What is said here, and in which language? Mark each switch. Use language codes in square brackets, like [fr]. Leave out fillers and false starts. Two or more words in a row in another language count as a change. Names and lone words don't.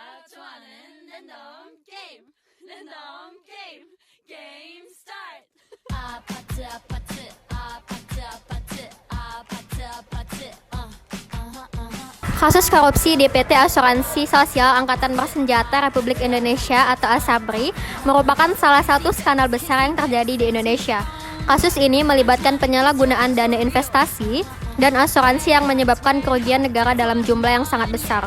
[ko] 좋아하는 랜덤 게임 게임 스타트. 아파트 아파트 아파트 아파트 아파트 아파트 [id] Kasus korupsi DPT Asuransi Sosial Angkatan Bersenjata Republik Indonesia atau ASABRI merupakan salah satu skandal besar yang terjadi di Indonesia. Kasus ini melibatkan penyalahgunaan dana investasi dan asuransi yang menyebabkan kerugian negara dalam jumlah yang sangat besar.